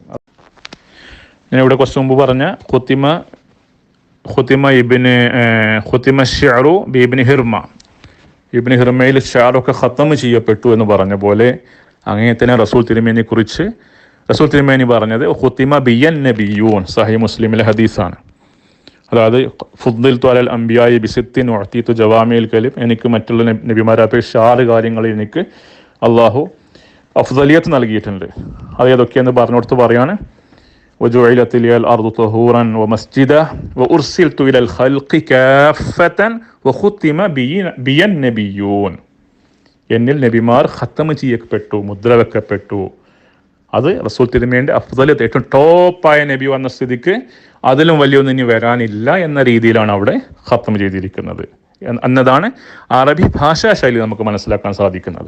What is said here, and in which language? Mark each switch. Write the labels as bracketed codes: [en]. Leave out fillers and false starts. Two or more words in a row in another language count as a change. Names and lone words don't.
[ml] ഞാൻ ഇവിടെ കുറച്ച് മുമ്പ് പറഞ്ഞ [ar] ختم الشعر بابن هرمة, [ml] ഇബ്നി ഹിർമയിൽ ഷാറൊക്കെ ഖത്തം ചെയ്യപ്പെട്ടു എന്ന് പറഞ്ഞ പോലെ അങ്ങനെ തന്നെ റസൂൽ തിരുമേനിയെ കുറിച്ച് റസൂൽ തിരുമേനി പറഞ്ഞത് [ar] ختم بي النبيون, [ml] സഹീഹ് മുസ്ലിമിലെ ഹദീസാണ്. അതായത് [ar] فضلت على الأنبياء بست أعطيت جوامع الكلم, [ml] എനിക്ക് മറ്റുള്ള നബിമാരെ അപേക്ഷിച്ച് 6 കാര്യങ്ങളിൽ എനിക്ക് അള്ളാഹു അഫ്ദലിയത്ത് നൽകിയിട്ടുണ്ട്. അത് ഏതൊക്കെയെന്ന് പറഞ്ഞുകൊടുത്ത് പറയാണ്, [ar] وجعلت لي الأرض طهورا ومسجدا وأرسلت إلى الخلق كافة وختم بي النبيون. [ml] എന്നിൽ നബിമാർ ഖത്തം ചെയ്യപ്പെട്ടു, മുദ്ര വെക്കപ്പെട്ടു. അത് റസൂൽ തിരുമേനിയുടെ അഫ്ദലിയത്ത്, ഏറ്റവും ടോപ്പായ നബി വന്ന സ്ഥിതിക്ക് അതിലും വലിയൊന്നും ഇനി വരാനില്ല എന്ന രീതിയിലാണ് അവിടെ ഖത്തം ചെയ്തിരിക്കുന്നത് എന്നതാണ് അറബി ഭാഷാ ശൈലി നമുക്ക് മനസ്സിലാക്കാൻ സാധിക്കുന്നത്.